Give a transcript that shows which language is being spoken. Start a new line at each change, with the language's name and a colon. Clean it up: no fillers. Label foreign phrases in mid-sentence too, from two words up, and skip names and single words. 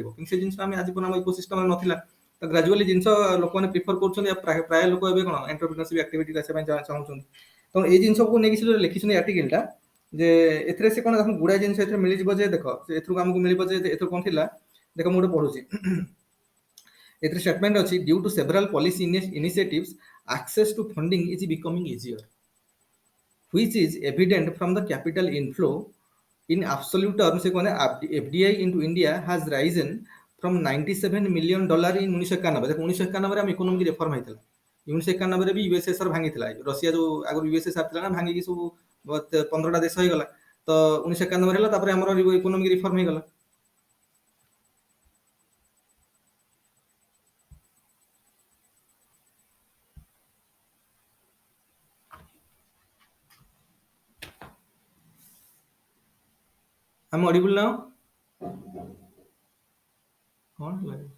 Odia: କିନ୍ତୁ ସେ ଜିନିଷ ଆମେ ଆଜି ପର୍ଯ୍ୟନ୍ତ ଆମ ଇକୋସିଷ୍ଟମରେ ନଥିଲା। ତ ଗ୍ରାଜୁଆଲି ଜିନିଷ ଲୋକମାନେ ପ୍ରିଫର କରୁଛନ୍ତି, ପ୍ରାୟ ଲୋକ ଏବେ କଣ
English: entrepreneurship activity
Odia: ଆସିବା ପାଇଁ ଚାହୁଁଛନ୍ତି। ତ ଏଇ ଜିନିଷକୁ ନେଇକି ସେ ଯୋଉ ଲେଖିଛନ୍ତି ଆର୍ଟିକଲଟା, ଯେ ଏଥିରେ ସେ କଣ ଦେଖ ଗୁଡାଏ ଜିନିଷ ଏଥିରେ ମିଳିଯିବ, ଯେ ଦେଖ ଏଥିରୁ ଆମକୁ ମିଳିବ ଯେ ଏଥିରୁ କଣ ଥିଲା, ଦେଖ ମୁଁ ଗୋଟେ ପଢୁଛି ଏଥିରେ ଷ୍ଟେଟମେଣ୍ଟ ଅଛି,
English: due to several policy initiatives access to funding is becoming easier, which is evident from the capital inflow. In absolute terms,
Odia: ସେ କୋଣେ
English: FDI into India has risen from $97 million in 1991।
Odia: ଦେଖ 1991 ଆମ
English: economic reform
Odia: ହେଇଥିଲା। 1991 ବି ୟୁଏସଏସଆର ଭାଙ୍ଗିଥିଲା, ରଷିଆ ଯୋଉ ଆଗରୁ ୟୁଏସଏସଆର ଥିଲା ନା, ଭାଙ୍ଗିକି ସବୁ 15ଟା ଦେଶ ହେଇଗଲା। ତ 1991 ହେଲା, ତାପରେ ଆମର
English: economic reform
Odia: ହେଇଗଲା।
English: I'm audible now?
Odia: କଣ ହେଲା?